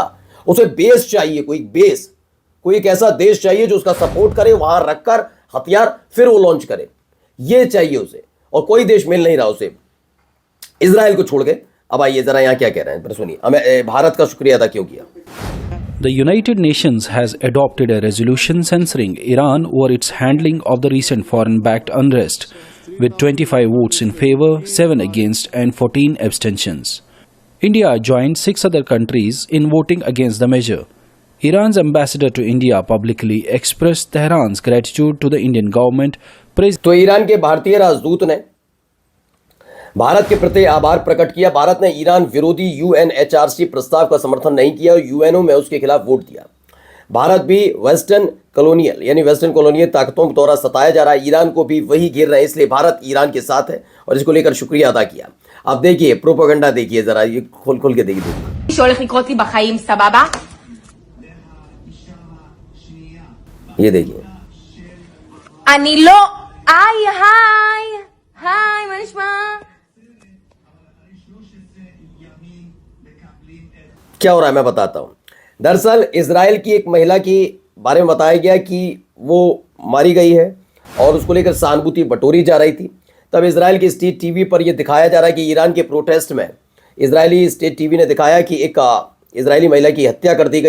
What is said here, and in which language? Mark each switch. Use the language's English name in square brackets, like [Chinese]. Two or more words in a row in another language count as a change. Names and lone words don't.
[Hindi] उसे बेस चाहिए, कोई बेस, कोई एक ऐसा देश चाहिए जो उसका सपोर्ट करे, वहां रखकर हथियार फिर वो लॉन्च करे, ये चाहिए उसे, और कोई देश मिल नहीं रहा उसे इजराइल को छोड़ के। अब आइए जरा यहां क्या कह रहे हैं, पर सुनिए भारत का शुक्रिया अदा क्यों किया। [English] The United Nations has adopted a resolution censoring Iran over its handling of the recent foreign-backed unrest, with 25 votes in favor, 7 against and 14 abstentions. India joined 6 other countries in voting against the measure. Iran's ambassador to India publicly expressed Tehran's gratitude to the Indian government. [Hindi] तो ईरान के भारतीय राजदूत ने भारत के प्रति आभार प्रकट किया। भारत ने ईरान विरोधी यूएनएचआरसी प्रस्ताव का समर्थन नहीं किया और यूएनओ में उसके खिलाफ वोट दिया। भारत भी [English] western colonial [Hindi] ताकतों के द्वारा सताया जा रहा है, ईरान को भी वही घेर रहे हैं, इसलिए भारत ईरान के साथ है और इसको लेकर शुक्रिया अदा किया। आप देखिए प्रोपेगेंडा, देखिए जरा, ये खोल के देखिए। [Hebrew] שהולך לקרות לי בחיים, סבבה? [Hindi] ये देखिए, [Hebrew] אני לא... היי, מה נשמע? [Hindi] क्या हो रहा है मैं बताता हूं। दरअसल इजराइल की एक महिला के बारे में बताया गया कि वो मारी गई है और उसको लेकर सहानुभूति बटोरी जा रही थी। तब इजराइल के [English] state TV [Hindi] पर यह दिखाया जा रहा है कि ईरान के प्रोटेस्ट में इजरायली [English] state TV [Hindi] ने दिखाया कि एक इजरायली महिला की हत्या कर दी गई है।